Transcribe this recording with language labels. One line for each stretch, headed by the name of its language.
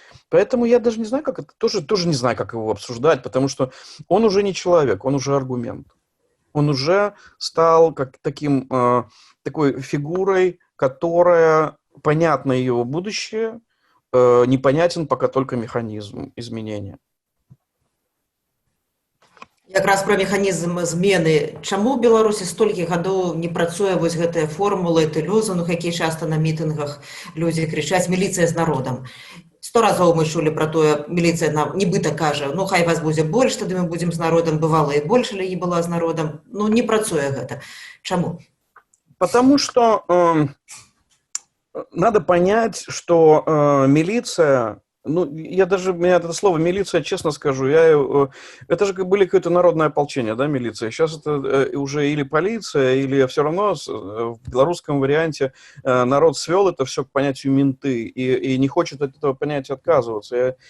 Russian: Поэтому я даже не знаю, как это, тоже не знаю, как его обсуждать, потому что он уже не человек, он уже аргумент. Он уже стал такой фигурой, которая, понятно ее будущее, непонятен пока только механизм изменения.
Belarusian: Якраз пра механізм змены. Чаму ў Беларусі столькі гадоў не працуе вось гэтая формула, гэты лозунг, які часта на мітынгах людзі крычаць «Міліцыя з народам». 100 разоў мы чулі пра тое, міліцыя нам нібыта кажа, хай вас будзе больш, тады мы будзем з народам, бывала і больш, але не была з народам. Не працуе гэта. Чаму?
Russian: Потому что надо понять, что милиция Ну, я даже, меня это слово милиция, честно скажу, это же были какое-то народное ополчение, да, милиция. Сейчас это уже или полиция, или все равно в белорусском варианте народ свел это все к понятию менты и не хочет от этого понятия отказываться.